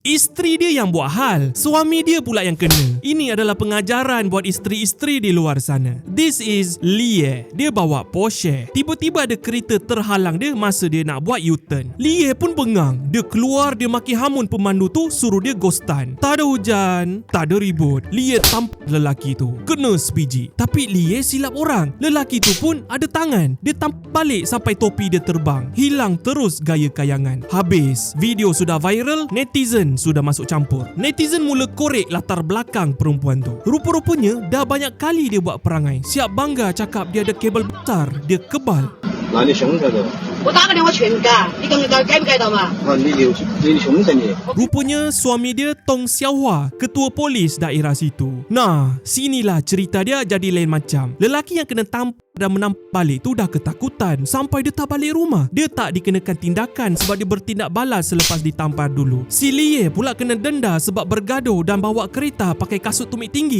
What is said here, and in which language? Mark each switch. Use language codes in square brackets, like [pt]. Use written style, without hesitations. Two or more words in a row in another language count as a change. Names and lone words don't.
[ms] Isteri dia yang buat hal, suami dia pula yang kena. Ini adalah pengajaran buat isteri-isteri di luar sana. [en] This is Lie. [ms] Dia bawa Porsche. Tiba-tiba ada kereta terhalang dia masa dia nak buat U-turn. Lie pun bengang. Dia keluar, dia maki hamun pemandu tu, suruh dia ghostan. Tak ada hujan, tak ada ribut. Lie tampak lelaki tu. Kena sebiji. Tapi Lie silap orang. Lelaki tu pun ada tangan. Dia tampak balik sampai topi dia terbang. Hilang terus gaya kayangan. Habis. Video sudah viral, netizen sudah masuk campur. Netizen mula korek latar belakang perempuan tu. Rupa-rupanya dah banyak kali dia buat perangai. Siap bangga cakap dia ada kabel besar, dia kebal. [zh] 哪里凶着的？我打个电话劝改，你敢不敢改不改到嘛？你凶着你。 [ms] Rupanya suami dia Tong Xiaohua, ketua polis daerah situ. Nah, sinilah cerita dia jadi lain macam. Lelaki yang kena tampar dan menampak balik tu dah ketakutan sampai dia tak balik rumah. Dia tak dikenakan tindakan sebab dia bertindak balas selepas ditampar dulu. Si Lie pula kena denda sebab bergaduh dan bawa kereta pakai kasut tumit tinggi.